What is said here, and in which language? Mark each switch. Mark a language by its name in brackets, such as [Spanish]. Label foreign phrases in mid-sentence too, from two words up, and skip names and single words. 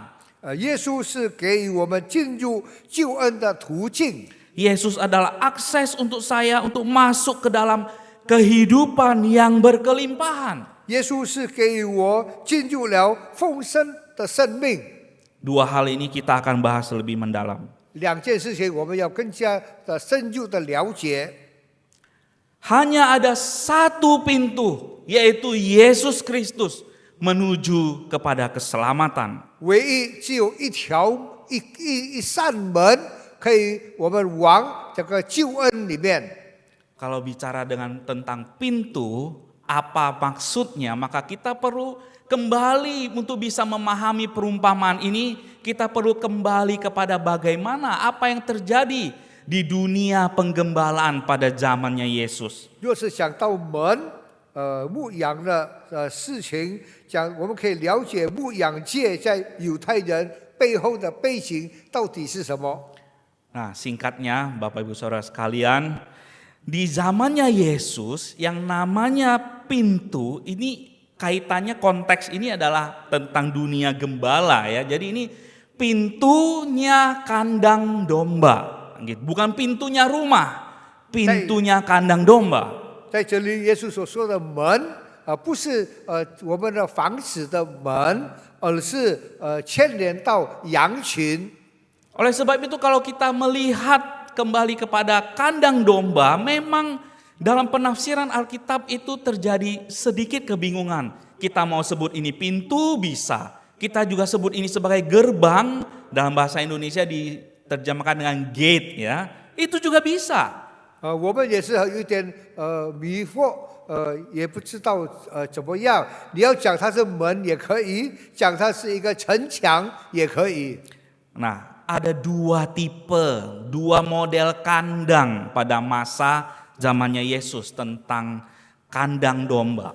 [Chinese] 耶稣是给予我们进入救恩的途径。 [Indonesian] Yesus adalah akses untuk saya untuk masuk ke dalam kehidupan yang berkelimpahan. [Chinese] 耶稣是给予我进入了丰盛的生命。 [Indonesian] Dua hal ini kita akan bahas lebih mendalam. [Chinese] 两件事情我们要更加的深入的了解。 [Indonesian] Hanya ada satu pintu, yaitu Yesus Kristus menuju kepada keselamatan. [Chinese] 唯一只有一扇门，可以我们往这个救恩里面。 [Indonesian] Kalau bicara tentang pintu, apa maksudnya? Maka kita perlu kembali untuk bisa memahami perumpamaan ini. Kita perlu kembali kepada bagaimana apa yang terjadi di dunia penggembalaan pada zamannya Yesus. [Chinese] 若是想到门，牧羊的事情，我们可以了解牧羊界在犹太人背后的背景到底是什么。 [Indonesian] Nah, singkatnya Bapak Ibu Saudara sekalian, di zamannya Yesus yang namanya pintu ini kaitannya konteks ini adalah tentang dunia gembala ya. Jadi ini pintunya kandang domba, gitu. Bukan pintunya rumah, pintunya kandang domba. [Chinese] 在这里，耶稣所说的门不是我们的房子的门，而是牵连到羊群。 [Indonesian] Oleh sebab itu kalau kita melihat kembali kepada kandang domba, memang dalam penafsiran Alkitab itu terjadi sedikit kebingungan. Kita mau sebut ini pintu bisa, kita juga sebut ini sebagai gerbang, dalam bahasa Indonesia diterjemahkan dengan gate ya, itu juga bisa. [Chinese] 我们也是有点迷惑，也不知道怎么样。你要讲它是门也可以，讲它是一个城墙也可以。 [Indonesian] Nah, ada dua tipe, dua model kandang pada masa zamannya Yesus tentang kandang domba.